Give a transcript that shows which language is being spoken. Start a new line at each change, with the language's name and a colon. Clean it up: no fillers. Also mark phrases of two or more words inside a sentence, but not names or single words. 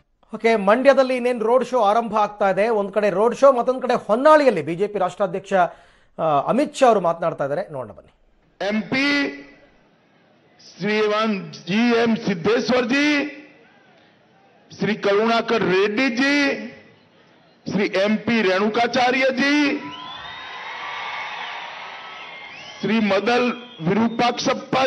Kannada: ಓಕೆ, ಮಂಡ್ಯದಲ್ಲಿ ಇನ್ನೇನು
English: road show
Kannada: ಆರಂಭ ಆಗ್ತಾ ಇದೆ. ಒಂದ್ ಕಡೆ
English: road show,
Kannada: ಮತ್ತೊಂದು ಕಡೆ ಹೊನ್ನಾಳಿಯಲ್ಲಿ ಬಿಜೆಪಿ ರಾಷ್ಟ್ರಾಧ್ಯಕ್ಷ ಅಮಿತ್ ಶಾ ಅವರು ಮಾತನಾಡ್ತಾ ಇದ್ದಾರೆ. ನೋಡೋಣ ಬನ್ನಿ.
Hindi: एमपी श्रीमान जीएम सिद्धेश्वर जी, श्री करुणाकर रेड्डी जी, श्री एमपी रेणुकाचार्य जी, श्री मदल विरूपाक्षप्पा